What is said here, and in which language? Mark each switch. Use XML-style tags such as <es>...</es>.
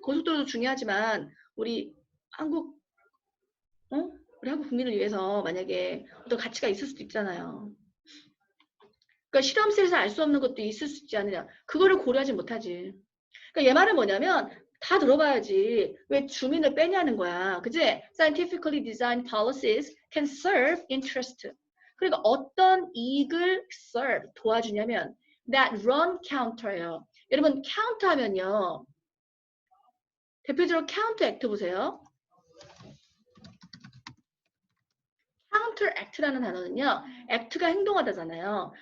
<ko>고속도로도 중요하지만 우리 한국 우리 한국 국민을 위해서 만약에 어떤 가치가 있을 수도 있잖아요. 그러니까 실험실에서 알 수 없는 것도 있을 수 있지 않느냐. 그거를 고려하지 못하지. 그러니까 얘 말은 뭐냐면 다 들어봐야지 왜 주민을 빼냐는 거야. 그지?</ko> <en>Scientifically designed policies can serve interest.</en> <ko>그러니까 어떤 이익을 serve, 도와주냐면</ko> <en>that run counter</en> <ko>예요. 여러분 counter 하면요. 대표적으로 counter act 보세요. counteract라는 단어는요. act가 행동하다잖아요.</ko>